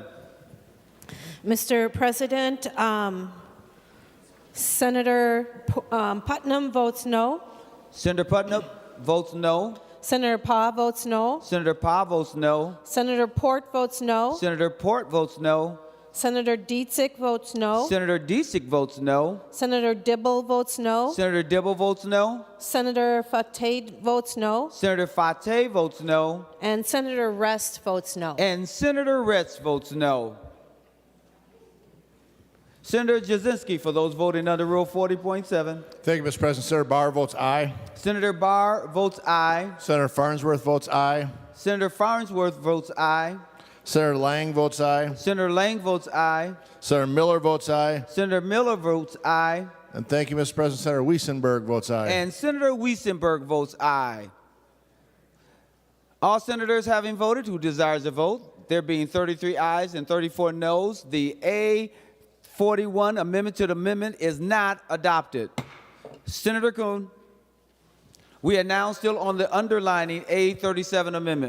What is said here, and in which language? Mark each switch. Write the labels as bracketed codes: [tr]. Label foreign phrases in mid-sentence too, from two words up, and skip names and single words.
[en] Mr. President, Senator Putnam votes no. Senator Putnam votes no. Senator Pah votes no. Senator Pah votes no. Senator Port votes no. Senator Port votes no. Senator Dietzick votes no. Senator Dietzick votes no. Senator Dibble votes no. Senator Dibble votes no. Senator Fateh votes no. Senator Fateh votes no. And Senator Rest votes no. And Senator Rest votes no. Senator Jasinski for those voting under Rule 40.7. Thank you, Mr. President. Senator Barr votes aye. Senator Barr votes aye. Senator Farnsworth votes aye. Senator Farnsworth votes aye. Senator Lang votes aye. Senator Lang votes aye. Senator Miller votes aye. Senator Miller votes aye. And thank you, Mr. President. Senator Wiesenberg votes aye. And Senator Wiesenberg votes aye. All senators having voted who desires to vote, there being 33 ayes and 34 noes, the A41 amendment to the amendment is not adopted. Senator Kuhn, we are now still on the underlining A37 amendment.